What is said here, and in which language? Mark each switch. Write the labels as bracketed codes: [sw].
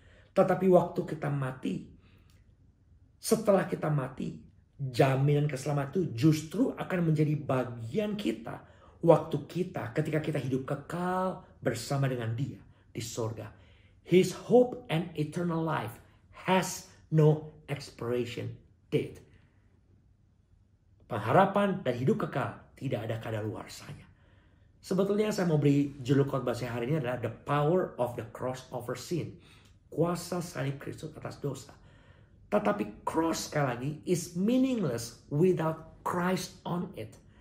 [id] Tetapi waktu kita mati, setelah kita mati, jaminan keselamatan itu justru akan menjadi bagian kita. Waktu kita ketika kita hidup kekal bersama dengan Dia di sorga. [en] His hope and eternal life has no expiration date. [id] Pengharapan dan hidup kekal tidak ada kadaluarsanya. Sebetulnya saya mau beri judul khotbah saya hari ini adalah [en] The Power of the Cross over Sin. [id] Kuasa salib Kristus atas dosa. Tetapi [en] cross [id] sekali lagi [en] is meaningless without Christ on it.